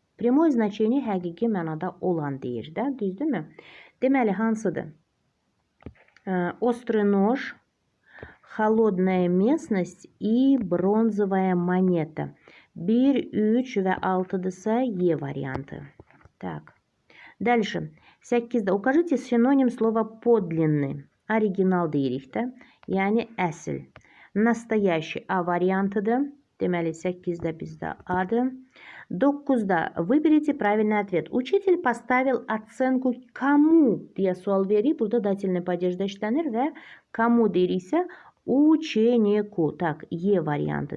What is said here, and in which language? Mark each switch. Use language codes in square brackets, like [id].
[ru] Прямое значение [az] həqiqi mənada olan deyir də, düzdürmü? Deməli, hansıdır? [ru] Острый нож, холодная местность и бронзовая монета. [az] 1, 3 və 6-dırsa E variantı. [ru] Дальше. [az] 8-də. [ru] Укажите синоним слова подлинный. [az] Оригинал deyirik də. Yəni əsl. Настоящий A variantıdır. Deməli, 8-də bizdə A'dır. [ru] 9-da выберите правильный ответ. Учитель поставил оценку кому [az] deyə sual verir. Burada dательный падежdə işlənir və кому deyiriksə ученику. E variantı.